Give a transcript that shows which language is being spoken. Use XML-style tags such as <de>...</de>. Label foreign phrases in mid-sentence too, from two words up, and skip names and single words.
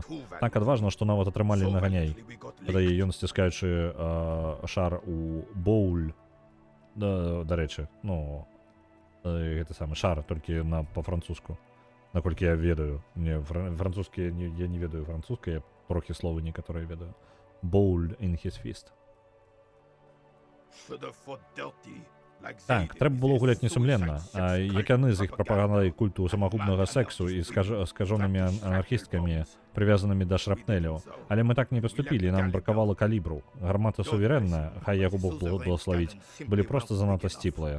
<be>Так адважна, што нават атрымалі наганяй. Калі ён сціскаючы шар у боуль, дарэчы, ну, гэта самы шар, толькі па-французску. Наколькі я ведаю. Мне французскі, я не ведаю французскай, я трохі словы некаторыя ведаю.</be> <en>Bowl in his fist.</en> <be>Так, трэба было гуляць несумленна. Як яны з іх прапагандай культу самагубнага сексу і скажонымі анархісткамі, прывязанымі да шрапнеляў. Але мы так не паступілі, нам бракавала калібру. Гармата суверэнная, хай яго Бог благословіць, былі проста занадта сціплыя.</be>